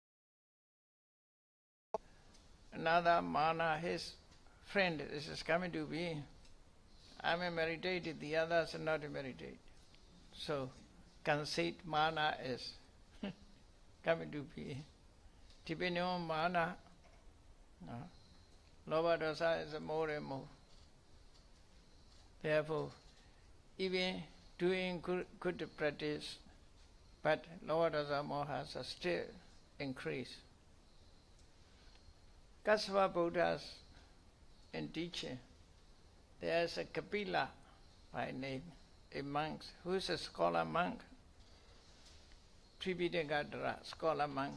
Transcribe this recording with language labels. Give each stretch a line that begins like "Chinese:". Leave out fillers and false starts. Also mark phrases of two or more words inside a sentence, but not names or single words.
English: Another mana, his friend, this is coming to be. I'm a meditated, the others are not a meditate. So, conceit mana is coming to be. Depending on mana,
Pali: lobha dosa
English: is more and more. Therefore, even doing good practice, but
Pali: lobha dosa mohas
English: are still increase. Kassapa Buddhas in teaching, there is a Kapila by name, a monk who is a scholar monk, Tripitaka scholar monk.